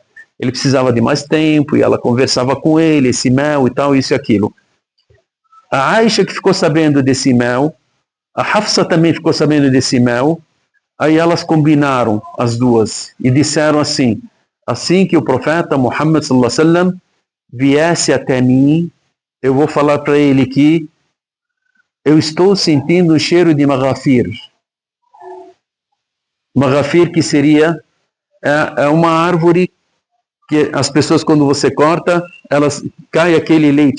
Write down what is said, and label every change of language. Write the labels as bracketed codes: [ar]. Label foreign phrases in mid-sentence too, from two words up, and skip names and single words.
[pt] Ele precisava de mais tempo, e ela conversava com ele, esse mel e tal, isso e aquilo. A Aisha, que ficou sabendo desse mel, a Hafsa também ficou sabendo desse mel, aí elas combinaram, as duas, e disseram assim: assim que o profeta Muhammad [ar] صلى الله عليه وسلم [pt] viesse até mim, eu vou falar para ele que eu estou sentindo o cheiro de maghafir. Maghafir, que seria uma árvore que as pessoas, quando você corta, elas cai aquele leite.